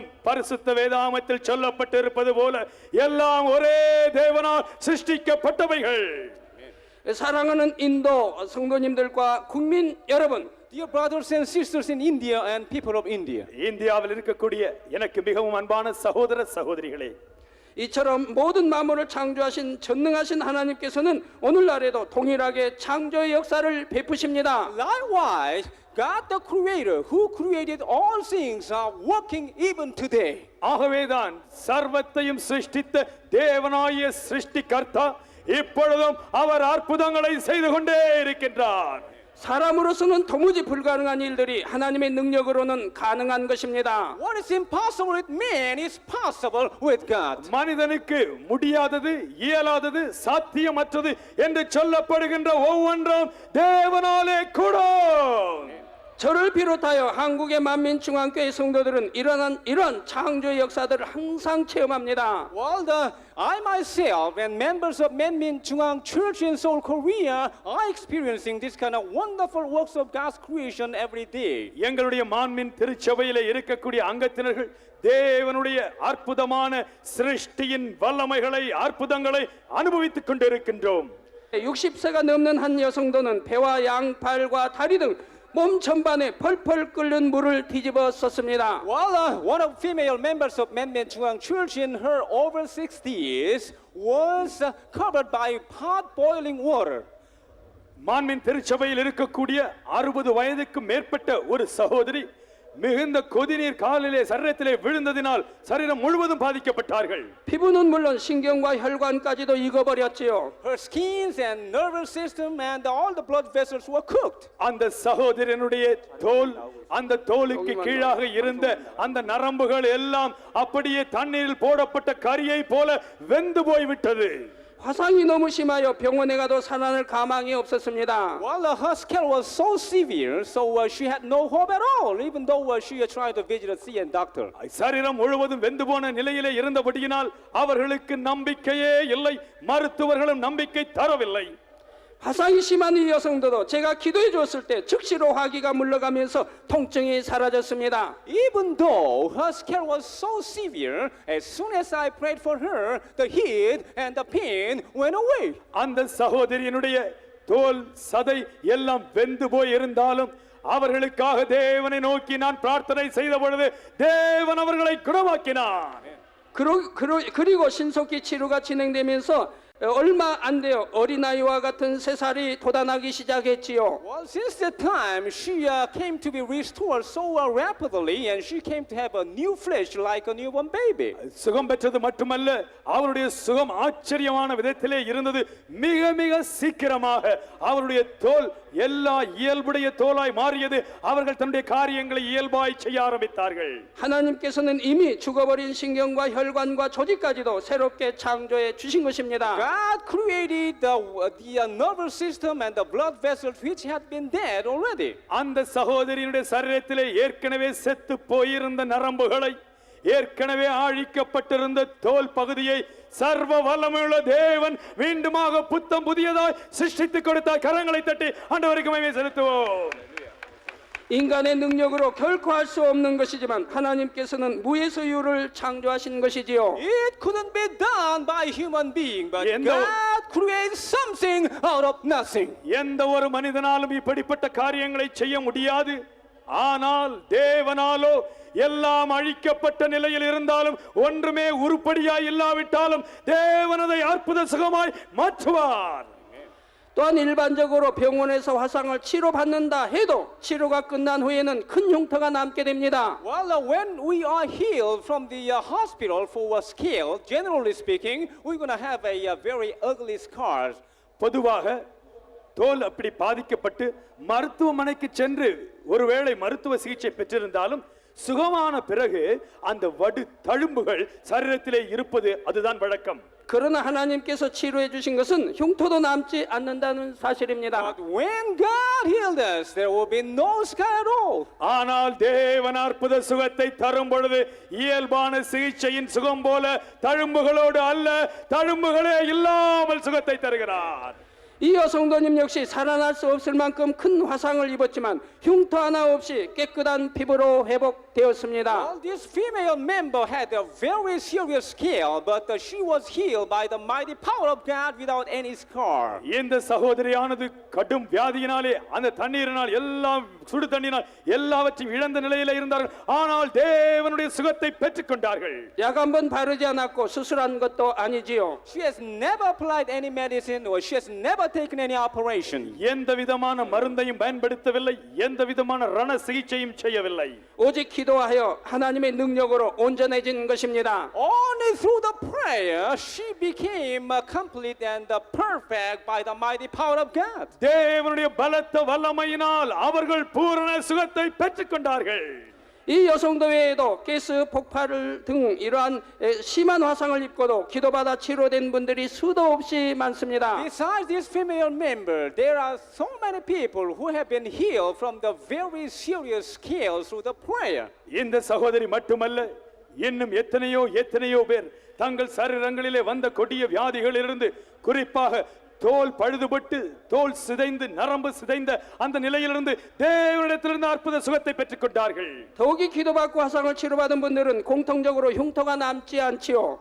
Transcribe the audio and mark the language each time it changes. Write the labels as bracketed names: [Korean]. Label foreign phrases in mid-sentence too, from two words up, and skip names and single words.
[Tamil] பரிசுத்த வேதாகமத்தில் சொல்லப்பட்டிருப்பது போல எல்லாம் ஒரே தேவனால் சிருஷ்டிக்கப்பட்டவைகள். [Korean] 사랑하는 인도 성도님들과 국민 여러분, [English] Dear brothers and sisters in India and people of India. [Tamil] இந்தியாவில் இருக்கக்கூடிய எனக்கு மிகவும் அன்பான சகோதர சகோதரிகளே, [Korean] 이처럼 모든 만물을 창조하신 전능하신 하나님께서는 오늘날에도 동일하게 창조의 역사를 베푸십니다. [English] Likewise, God the creator who created all things are working even today. [Tamil] ஆகவேதான் சர்வத்தையும் சிருஷ்டித்த தேவனாகிய சிருஷ்டிகர்த்தா இப்பொழுதும் அவர் அற்புதங்களை செய்து கொண்டே இருக்கின்றார். [Korean] 사람으로서는 도무지 불가능한 일들이 하나님의 능력으로는 가능한 것입니다. [English] What is impossible with man is possible with God. [Tamil] மனிதனுக்கு முடியாதது, இயலாதது, சாத்தியமற்றது என்று சொல்லப்படுகின்ற ஒவ்வொன்றும் தேவனாலே கூடும். [Korean] 저를 비롯하여 한국의 만민중앙교회 성도들은 이러한 창조의 역사들을 항상 체험합니다. [English] Well, I myself and members of Manmin Chungang Church in Seoul, Korea are experiencing this kind of wonderful works of God's creation every day. [Tamil] எங்களுடைய மான்மின் திருச்சபையிலே இருக்கக்கூடிய அங்கத்தினர்கள் தேவனுடைய அற்புதமான சிருஷ்டியின் வல்லமைகளை அற்புதங்களை அனுபவித்துக் கொண்டிருக்கின்றோம். [Korean] 60세가 넘는 한 여성도는 배와 양, 발과 다리 등 몸 전반에 펄펄 끓는 물을 뒤집어 썼습니다. [English] Well, one of female members of Manmin Chungang Church in her over 60s was covered by hot boiling water. [Tamil] மான்மின் திருச்சபையில் இருக்கக்கூடிய 60 வயதுக்கு மேற்பட்ட ஒரு சகோதரி மிகுந்த கொதிநீர் காலிலே சரீரத்திலே விழுந்ததினால் சரீரம் முழுவதும் பாதிக்கப்பட்டார்கள். [Korean] 피부는 물론 신경과 혈관까지도 익어버렸지요. [English] Her skins and nervous system and all the blood vessels were cooked. [Tamil] அந்த சகோதரனுடைய தோல், அந்த தோலுக்கு கீழாக இருந்த அந்த நரம்புகள் எல்லாம் அப்படியே தண்ணீரில் போடப்பட்ட கரியை போல வெந்து போய்விட்டது. [Korean] 화상이 너무 심하여 병원에 가도 살아날 가망이 없었습니다. [English] Well, her scale was so severe, so she had no hope at all, even though she tried to visit a CN doctor. [Tamil] சரீரம் முழுவதும் வெந்து போன நிலையிலே இருந்தபடியினால் அவர்களுக்கு நம்பிக்கையே இல்லை, மருத்துவர்களும் நம்பிக்கை தரவில்லை. [Korean] 화상이 심한 이 여성도 제가 기도해 주었을 때 즉시로 화기가 물러가면서 통증이 사라졌습니다. [English] Even though her scale was so severe, as soon as I prayed for her, the heat and the pain went away. [Tamil] அந்த சகோதரியினுடைய தோல் சதை எல்லாம் வெந்து போய் இருந்தாலும் அவர்களுக்காக தேவனை நோக்கி நான் பிரார்த்தனை செய்த பொழுது தேவன் அவர்களை குணமாக்கினார். [Korean] 그리고 신속히 치료가 진행되면서 얼마 안 돼요. 어린아이와 같은 새살이 돋아나기 시작했지요. [English] Well, since that time, she came to be restored so rapidly, and she came to have a new flesh like a newborn baby. [Tamil] சுகம் பெற்றது மட்டுமல்ல, அவருடைய சுகம் ஆச்சரியமான விதத்திலே இருந்தது. மிக மிக சீக்கிரமாக அவருடைய தோல் எல்லா இயல்புடைய தோலாய் மாறியது. அவர்கள் தன்னுடைய காரியங்களை இயல்பாய் செய்ய ஆரம்பித்தார்கள். [Korean] 하나님께서는 이미 죽어버린 신경과 혈관과 조직까지도 새롭게 창조해 주신 것입니다. [English] God created the nervous system and the blood vessels which had been dead already. [Tamil] அந்த சகோதரியினுடைய சரீரத்திலே ஏற்கனவே செத்து போயிருந்த நரம்புகளை, ஏற்கனவே அழிக்கப்பட்டிருந்த தோல் பகுதியை சர்வ வல்லமையுள்ள தேவன் மீண்டுமாக புத்தம் புதியதாய் சிருஷ்டித்து கொடுத்தார். கரங்களை தட்டி ஆண்டவருக்கு மகிமை செலுத்துவோம். [Korean] 인간의 능력으로 결코 할 수 없는 것이지만 하나님께서는 무에서 유를 창조하신 것이지요. [English] It couldn't be done by human being, but And God created something out of nothing. [Tamil] எந்த ஒரு மனிதனாலும் இப்படிப்பட்ட காரியங்களை செய்ய முடியாது. ஆனால் தேவனாலோ எல்லாம் அழிக்கப்பட்ட நிலையில் இருந்தாலும் ஒன்றுமே உருப்படியாய் இல்லாவிட்டாலும் தேவன் அதை அற்புத சுகமாய் மாற்றுவார். [Korean] 또한 일반적으로 병원에서 화상을 치료받는다 해도 치료가 끝난 후에는 큰 흉터가 남게 됩니다. [English] Well, when we are healed from the hospital for a scale, generally speaking, we're going to have a very ugly scars. [Tamil] பொதுவாக தோல் அப்படி பாதிக்கப்பட்டு மருத்துவமனைக்கு சென்று ஒருவேளை மருத்துவ சிகிச்சை பெற்றிருந்தாலும் சுகமான பிறகு அந்த வடு தழும்புகள் சரீரத்திலே இருப்பது அதுதான் வழக்கம். [Korean] 그러나 하나님께서 치료해 주신 것은 흉터도 남지 않는다는 사실입니다. [English] But when God healed us, there will be no scar at all. [Tamil] ஆனால் தேவன் அற்புத சுகத்தை தரும் பொழுது இயல்பான சிகிச்சையின் சுகம் போல தழும்புகளோடு அல்ல, தழும்புகளே இல்லாமல் சுகத்தை தருகிறார். [Korean] 이 여성도님 역시 살아날 수 없을 만큼 큰 화상을 입었지만 흉터 하나 없이 깨끗한 피부로 회복되었습니다. [English] Well, this female member had a very serious scale, but she was healed by the mighty power of God without any scar. [Tamil] இந்த சகோதரியானது கடும் வியாதியினாலே அந்த தண்ணீரினால் எல்லாம் சுடு தண்ணீரினால் எல்லாவற்றையும் இழந்த நிலையில இருந்தார்கள். ஆனால் தேவனுடைய சுகத்தை பெற்றுக்கொண்டார்கள். [Korean] 약 한 번 바르지 않았고 수술한 것도 아니지요. [English] She has never applied any medicine or she has never taken any operation. [Tamil] எந்த விதமான மருந்தையும் பயன்படுத்தவில்லை, எந்த விதமான ரண சிகிச்சையும் செய்யவில்லை. [Korean] 오직 기도하여 하나님의 능력으로 온전해진 것입니다. [English] Only through the prayer she became complete and perfect by the mighty power of God. [Tamil] தேவனுடைய பலத்த வல்லமையினால் அவர்கள் பூரண சுகத்தை பெற்றுக்கொண்டார்கள். [Korean] 이 여성도 외에도 가스 폭발 등 이러한 심한 화상을 입고도 기도받아 치료된 분들이 수도 없이 많습니다. [English] Besides this female member, there are so many people who have been healed from the very serious scales through the prayer. [Tamil] இந்த சகோதரி மட்டுமல்ல, இன்னும் எத்தனையோ பேர் தங்கள் சரீரங்களிலே வந்த கொடிய வியாதிகளிலிருந்து குறிப்பாக தோல் பழுதுபட்டு தோல் சிதைந்து நரம்பு சிதைந்த அந்த நிலையிலிருந்து தேவனிடத்திலிருந்து அற்புத சுகத்தை பெற்றுக்கொண்டார்கள். [Korean] 더욱이 기도받고 화상을 치료받은 분들은 공통적으로 흉터가 남지 않지요.